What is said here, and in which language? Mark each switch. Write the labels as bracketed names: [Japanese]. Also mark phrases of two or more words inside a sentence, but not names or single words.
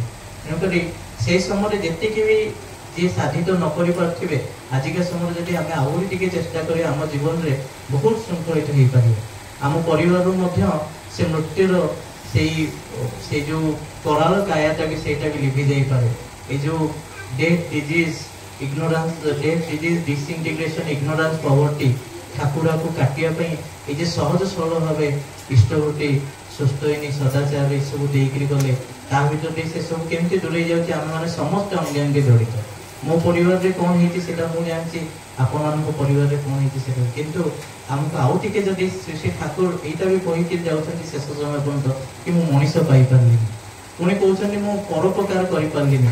[Odia] ତେଣୁକରି ସେଇ ସମୟରେ ଯେତିକି ବି ଯିଏ ସାଧିତ ନ କରିପାରୁଥିବେ, ଆଜିକା ସମୟରେ ଯଦି ଆମେ ଆହୁରି ଟିକେ ଚେଷ୍ଟା କରିବା, ଆମ ଜୀବନରେ ବହୁତ ଶୃଙ୍ଖଳିତ ହେଇପାରିବ। ଆମ ପରିବାରରୁ ମଧ୍ୟ ସେ ମୃତ୍ୟୁର ସେଇ ଯୋଉ କରାଳ କାୟାଟା ବି ସେଇଟା ବି ଲିଭି ଯାଇପାରେ। ଏଇ ଯୋଉ [English] death disease ignorance, death disease disintegration ignorance poverty [Odia] ଠାକୁରାକୁ କାଟିବା ପାଇଁ [Bangla] এই যে সহজ সরল ভাবে ইষ্টভূতি সুস্থয়িনী সদাচার এসবু [Odia] ଦେଇକିରି ଗଲେ, ତା ଭିତରେ ସେସବୁ କେମିତି ଦୂରେଇ ଯାଉଛି। ଆମେମାନେ ସମସ୍ତେ ଅଙ୍ଗେ ଅଙ୍ଗେ ଜଡ଼ିତ। ମୋ ପରିବାରରେ କ'ଣ ହେଇଛି ସେଟା ମୁଁ ଜାଣିଛି, ଆପଣମାନଙ୍କ ପରିବାରରେ କ'ଣ ହେଇଛି ସେଟା। କିନ୍ତୁ ଆମକୁ ଆଉ ଟିକେ ଯଦି ଶ୍ରୀ ଠାକୁର ଏଇଟା ବି କହିକି ଯାଉଛନ୍ତି ଶେଷ ସମୟ ପର୍ଯ୍ୟନ୍ତ କି ମୁଁ ମଣିଷ ପାଇପାରିଲିନି, ପୁଣି କହୁଛନ୍ତି ମୁଁ ପରୋପକାର କରିପାରିଲିନି।